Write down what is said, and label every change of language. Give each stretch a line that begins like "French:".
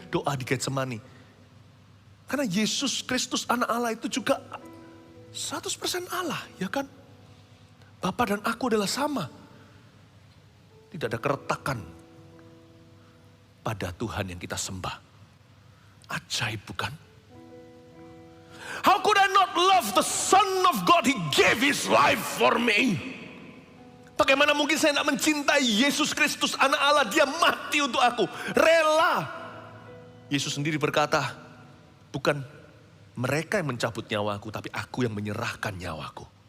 Indonesian: Doa di Getsemani. Karena Yesus Kristus anak Allah itu juga 100% Allah, ya kan? Bapa dan aku adalah sama. Tidak ada keretakan pada Tuhan yang kita sembah. Ajaib bukan?
English: How could I not love the Son of God? He gave His life for me.
Indonesian: Bagaimana mungkin saya tidak mencintai Yesus Kristus, anak Allah, Dia mati untuk aku. Rela. Yesus sendiri berkata, bukan mereka yang mencabut nyawaku, tapi aku yang menyerahkan nyawaku.